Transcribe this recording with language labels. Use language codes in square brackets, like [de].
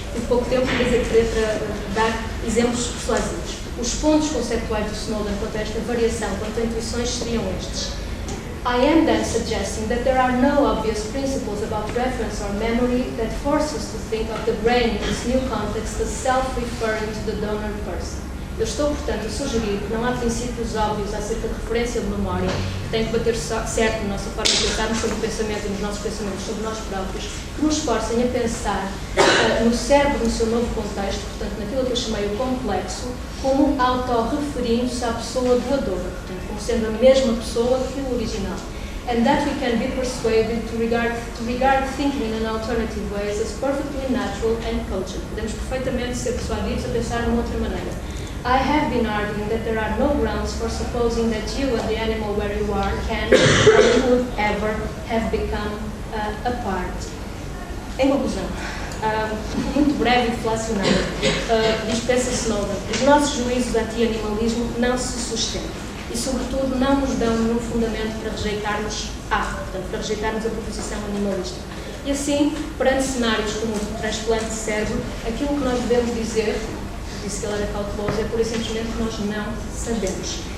[pt] E de pouco tempo queria dar exemplos persuasivos. Os pontos conceptuais do Snowden quanto a esta variação, quanto a intuições, seriam estes. [en] I am then suggesting that there are no obvious principles about reference or memory that force us to think of the brain in this new context as self-referring to the donor person. [pt] Eu estou, portanto, a sugerir que não há princípios óbvios acerca de referência de memória que têm que bater certo na nossa forma de pensarmos sobre o pensamento e nos nossos pensamentos sobre nós próprios, que nos forcem a pensar no cérebro, no seu novo contexto, portanto, naquilo que eu chamei o complexo, como autorreferindo-se à pessoa doadora, portanto, como sendo a mesma pessoa que o original. [en] And that we can be persuaded to regard thinking in an alternative ways as perfectly natural and cogent. [pt] Podemos perfeitamente ser persuadidos a pensar de uma outra maneira. [en] I have been arguing that there are no grounds for supposing that you and the animal where you are can or would ever have become apart. [pt] Em conclusão, muito breve e inflacionado, dispensa Snowden, os nossos juízos anti-animalismo não se sustentam e, sobretudo, não nos dão nenhum fundamento para rejeitarmos para rejeitarmos a proposição animalista. E assim, perante cenários como o transplante de cérebro, aquilo que nós devemos dizer, disse que ele era cauteloso, é pura e simplesmente que nós não sabemos.